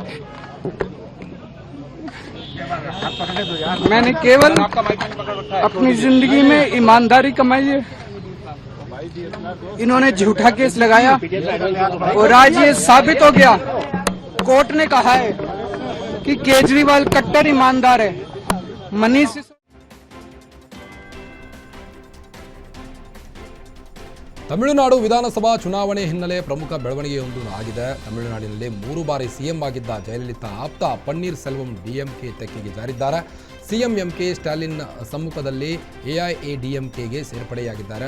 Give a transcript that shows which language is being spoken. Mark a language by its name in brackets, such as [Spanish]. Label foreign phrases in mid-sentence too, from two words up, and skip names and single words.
[Hindi] मैंने केवल अपनी जिंदगी में ईमानदारी कमाई है। इन्होंने झूठा केस लगाया और आज ये साबित हो गया। कोर्ट ने कहा है कि केजरीवाल कट्टर ईमानदार है। मनीष [Kannada] ತಮಿಳುನಾಡು ವಿಧಾನಸಭಾ ಚುನಾವಣೆ ಹಿನ್ನೆಲೆ ಪ್ರಮುಖ ಬೆಳವಣಿಗೆಯೊಂದು ಆಗಿದೆ. ತಮಿಳುನಾಡಿನಲ್ಲಿ 3 ಬಾರಿ ಸಿಎಂ ಆಗಿದ್ದ ಜಯಲಲಿತಾ ಆಪ್ತ ಪನ್ನೀರ್ ಸೆಲ್ವಂ ಡಿಎಂಕೆ ತೆಕ್ಕೆಗೆ ಜಾರಿದ್ದಾರೆ. ಸಿಎಂ ಎಂಕೆ ಸ್ಟಾಲಿನ್ ಸಮ್ಮುಖದಲ್ಲಿ ಎಐಎಡಿಎಂಕೆಗೆ ಸೇರ್ಪಡೆಯಾಗಿದ್ದಾರೆ.